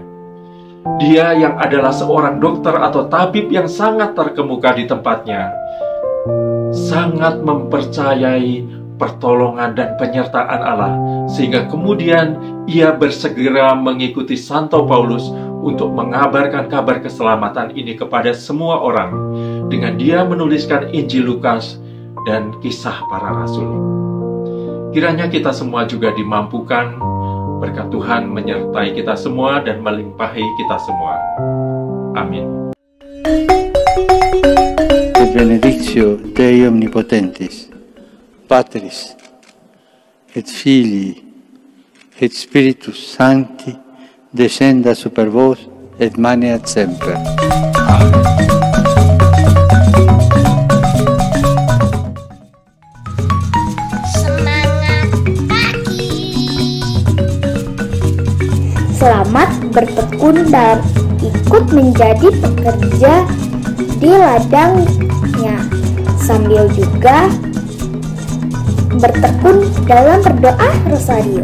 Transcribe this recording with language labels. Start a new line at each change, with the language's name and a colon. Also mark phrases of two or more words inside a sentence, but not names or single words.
Indonesian: Dia yang adalah seorang dokter atau tabib yang sangat terkemuka di tempatnya, sangat mempercayai pertolongan dan penyertaan Allah, sehingga kemudian ia bersegera mengikuti Santo Paulus untuk mengabarkan kabar keselamatan ini kepada semua orang, dengan dia menuliskan Injil Lukas dan Kisah Para Rasul. Kiranya kita semua juga dimampukan, berkat Tuhan menyertai kita semua dan melimpahi kita semua. Amin.
Latin: Benedictio Dei Omnipotentis, Patris, et Filii, et Spiritus Sancti, descenda super vos, et maneat semper. Amen.
Indonesian: Selamat bertekun dan ikut menjadi pekerja di ladangnya, sambil juga bertekun dalam berdoa rosario.